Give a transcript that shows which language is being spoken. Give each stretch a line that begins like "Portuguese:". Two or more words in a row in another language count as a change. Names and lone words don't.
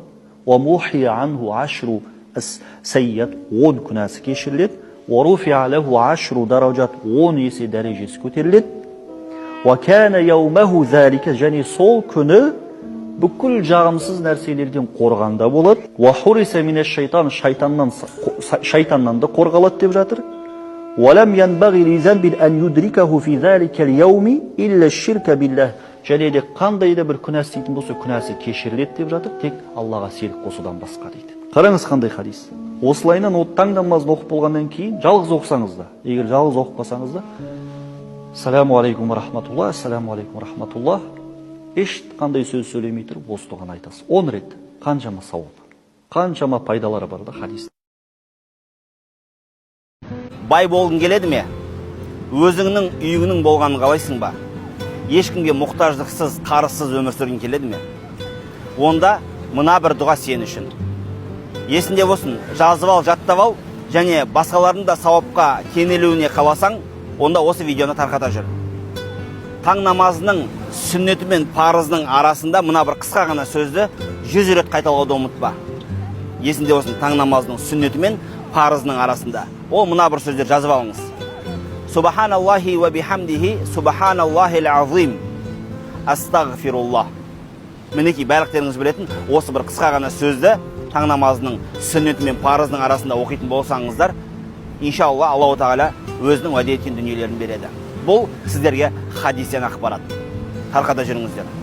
Arabic: ومحي عنه عشر سيئات,
Kazakh: 10 күнәсі кешіріледі.
Arabic: ورفع له عشر درجات,
Kazakh: 10 есе дәрежесі көтеріледі.
Arabic: وكان يومه ذلك,
Kazakh: және сол күні бүкіл жағымсыз нәрселерден қорғанда болады.
Arabic: وحرس من الشيطان,
Kazakh: шайтаннан да қорғалады деп жатыр.
Arabic: ولم ينبغ لذنب أن يدركه في ذلك اليوم إلا الشرك بالله,
Kazakh: және де қандай да бір күнә істейтін болса күнәсі кешіріледі деп жатыр, тек Аллаға ширк қосудан басқа дейді. Қараңыз қандай хадис. Осылайынан таң намазын оқып болғаннан кейін жалғыз оқысаңыз да, егер жалғыз оқып қалсаңыз да,
Arabic: السلام عليكم رحمة الله السلام عليكم رحمة الله,
Kazakh: ешқандай сөз сөйлемей тұрып осы дұғаны айтасыз. 10 рет. Қаншама сауап, қаншама пайдалары бар да хадис. Бай болғың келеді ме? Өзіңнің үйіңнің болғанын қалайсың ба? Ешкімге мұқтаждықсыз, қарызсыз өмір сүргің келеді ме? Онда мына бір дұға сен үшін. Есінде болсын, жазып ал, жаттап ал, және басқалардың да сауапқа кенелуіне қаласаң, онда осы видеоны тарқата жүр. Таң намазының сүннеті мен парызының арасында мына бір қысқа ғана сөзді 100 рет қайталауды ұмытпа. Есінде болсын, таң намазының сүннеті мен парызының арасында. Ол мына бір сөздер жазып алыңыз.
Arabic: سبحان الله وبحمده سبحان الله العظيم, أستغفر الله.
Kazakh: Мінекей барлықтарыңыз білетін осы бір қысқа ғана сөзді таң намазының сүннеті мен парызының арасында оқитын болсаңыздар, иншалла Аллаху тағала өзінің уәде еткен дүниелерін береді. Бұл сіздерге хадистен ақпарат. Тарқата жүріңіздер.